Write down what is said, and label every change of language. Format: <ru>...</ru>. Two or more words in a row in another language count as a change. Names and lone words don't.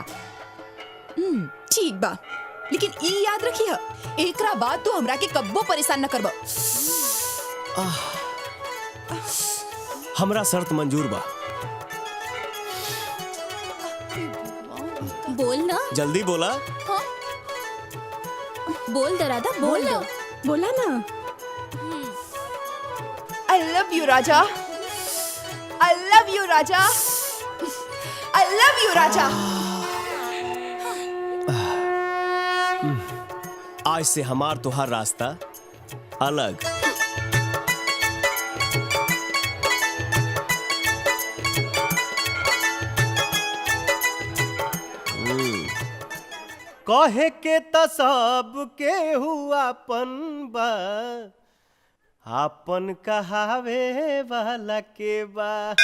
<bho>ठीक बा, लेकिन ई याद रखिए एकरा बाद तू हमरा के कब्बो परेशान न करबो। हमरा शर्त मंजूर बा। बोल ना। जल्दी बोला। हाँ? बोल दे राधा, बोल ना। बोला ना।</bho> <en>I love you राजा। I love you राजा। I love you राजा।</en> <bho>आज से हमार तुहार रास्ता अलग। कहे के त सब के हुआपन बा, आपन कहावे वाला के बा।</bho>